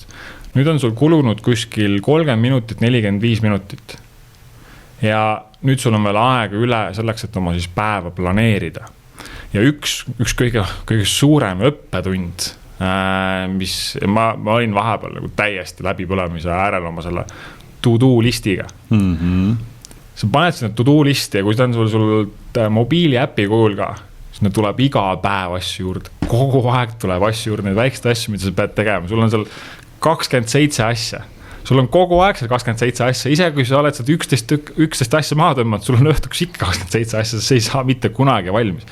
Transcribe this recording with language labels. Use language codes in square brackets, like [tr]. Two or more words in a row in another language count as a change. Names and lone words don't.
[et] Nüüd on sul kulunud kuskil 30 minutit, 45 minutit. Ja nüüd sul on veel aega üle selleks, et oma siis päeva planeerida. Ja üks kõige suurem õppetund, mis ma olin vahepeal nagu täiesti läbipõlemise äärel oma selle to-do listiga. Sa paned sinna to-do listi ja kui see on sul mobiili äpi kujul ka, siis need tuleb iga päev asju juurde. Kogu aeg tuleb asju juurde, neid väikseid asju, mida sa pead tegema. Sul on seal 27 asja. Sul on kogu aeg seal 27 asja. Isegi kui sa oled sealt 11 asja maha tõmmanud, sul on õhtuks ikka 27 asja, see ei saa mitte kunagi valmis.